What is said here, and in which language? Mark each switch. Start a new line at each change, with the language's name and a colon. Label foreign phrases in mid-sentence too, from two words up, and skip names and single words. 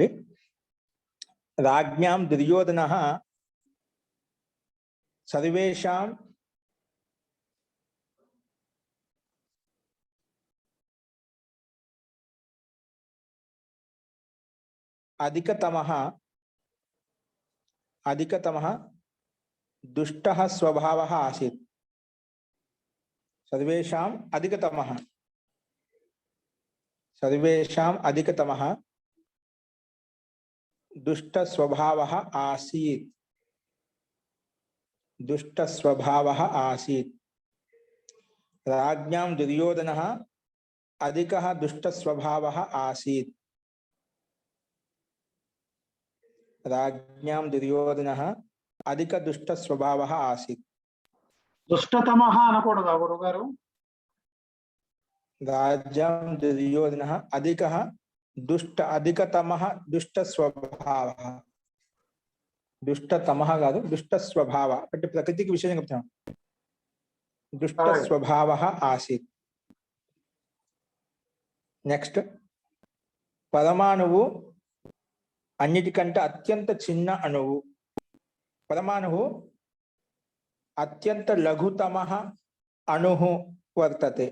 Sanskrit: రాజ్ఞాం దుర్యోధనః సర్వేషాం అధికతమః దుష్టः స్వభావः ఆసీత్. సర్వేషాం అధికతమః दुष्ट स्वभावः आसीत्. राज्ञां दुर्योधनः अधिकः दुष्ट स्वभावः आसीत्. राज्ञां दुर्योधनः अधिक दुष्ट स्वभावः आसीत्.
Telugu: దుష్టతమః అనకూడదా గురుగారు?
Sanskrit: राज्ञां दुर्योधनः अधिकः अधिकतमः दुष्ट स्वभावः.
Telugu: दुष्टतमः కాదు,
Sanskrit: దుష్ట స్వభావ
Telugu: అంటే ప్రకృతికి విషయం చెప్తాం.
Sanskrit: దుష్ట స్వభావः ఆసీత్.
Telugu: నెక్స్ట్, పరమాణువు అన్నిటికంటే అత్యంత చిన్న అణువు.
Sanskrit: పరమాణువు అత్యంత లఘుతమః అణుః వర్తతే.